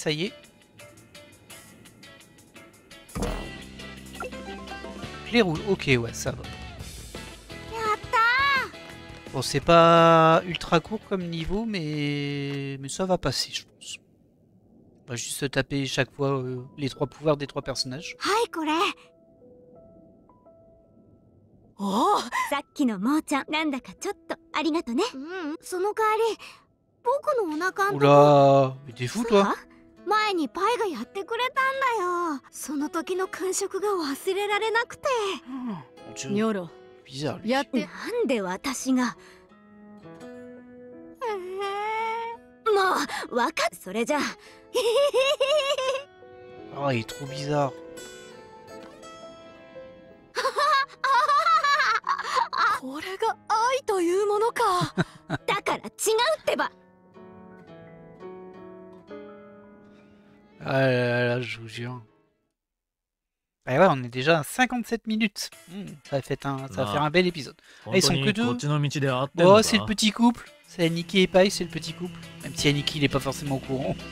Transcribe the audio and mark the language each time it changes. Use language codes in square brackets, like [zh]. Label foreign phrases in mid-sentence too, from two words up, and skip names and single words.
[fr] Ça y est. Clé rouge, ok, ouais, ça va. Bon, c'est pas ultra court comme niveau, mais ça va passer, je pense. On va juste se taper chaque fois les 3 pouvoirs des 3 personnages. [ja] Oh, さっきのモーちゃん、なんだかちょっとありがとね。その代わり僕のお腹んとこ [fr] Oula, mais t'es fou toi? [ja] 前にパイがやってくれたんだよ。その時の感触が忘れられなくて。ニョロ [fr] Bizarre lui. [ja] やってなんで私が。もう、わかっ。それじゃあ。 [fr] Oh, il est trop bizarre. [ja] これが愛というものか。だから違うってば。 [fr] Ah là là, je vous jure. Ah ouais, on est déjà à 57 minutes. Ça va faire un bel épisode. Ah, ils sont que 2. Oh, c'est le petit couple. C'est Aniki et Pai, c'est le petit couple. Même si Aniki il est pas forcément au courant.